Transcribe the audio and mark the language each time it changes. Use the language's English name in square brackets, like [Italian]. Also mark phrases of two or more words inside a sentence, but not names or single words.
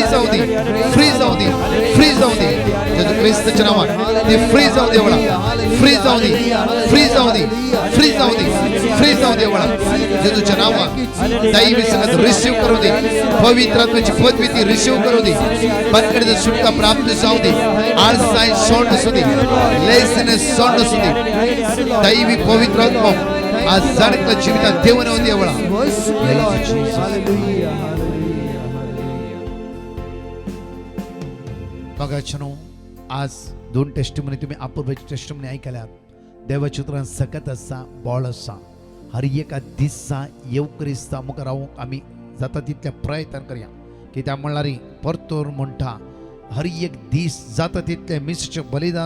[Konkani] जाऊ दे फ्री जाऊ दे फ्री जाऊ दे जेजू क्रिस्ताच्या नावात ती फ्री जाऊ दे वळा फ्री जाऊ दे फ्री जाऊ दे फ्री जाऊ दे फ्री जाऊ दे वळा जेजूच्या नावात दैवी संगत रिसीव करू दे पवित्र आत्म्याची पदवी ती रिसीव करू दे बरकडीचा सुटका प्राप्त जाऊ दे आळसाई सोड असू दे लेझीनेस सोड असू दे दैवी पवित्र आत्मा आज जाणकल्या जीवितात देऊन येऊ दे वळा बघा छनो आज दोन टेस्टिमनी तुम्ही अपूर्वाची टेस्टिमनी ऐकल्यात देवाच्या उतरान सकत असा बॉळ असा हर एका दिसा येवकरिस्ता मुखार रावूंक आमी जाता तितले प्रयत्न करया की त्या म्हणल्यार परतोर म्हणटा हर एक दीस जाता तितले मिसचे बलिदान